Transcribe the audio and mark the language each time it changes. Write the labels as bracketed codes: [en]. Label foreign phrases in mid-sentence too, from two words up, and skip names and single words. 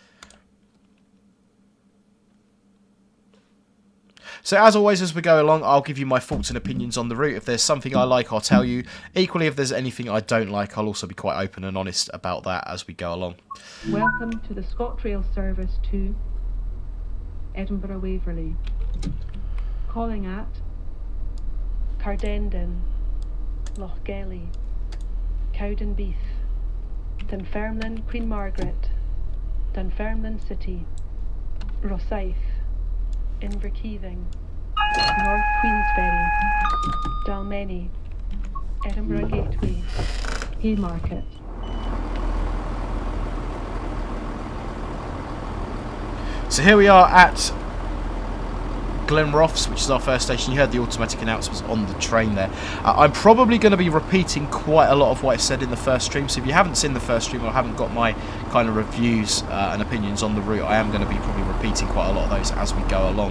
[en] So as always, as we go along, I'll give you my thoughts and opinions on the route. If there's something I like, I'll tell you. Equally, if there's anything I don't like, I'll also be quite open and honest about that as we go along. Welcome to the Scotrail service to Edinburgh Waverley. Calling at Cardendon, Lochgelly, Cowdenbeath, Dunfermline, Queen Margaret, Dunfermline City, Rosyth, Inverkeithing, North Queensferry, Dalmeny, Edinburgh Gateway, Haymarket. So here we are at Glenrothes, which is our first station. You heard the automatic announcements on the train there. I'm probably going to be repeating quite a lot of what I said in the first stream, so if you haven't seen the first stream or haven't got my kind of reviews and opinions on the route, I am going to be probably repeating quite a lot of those as we go along.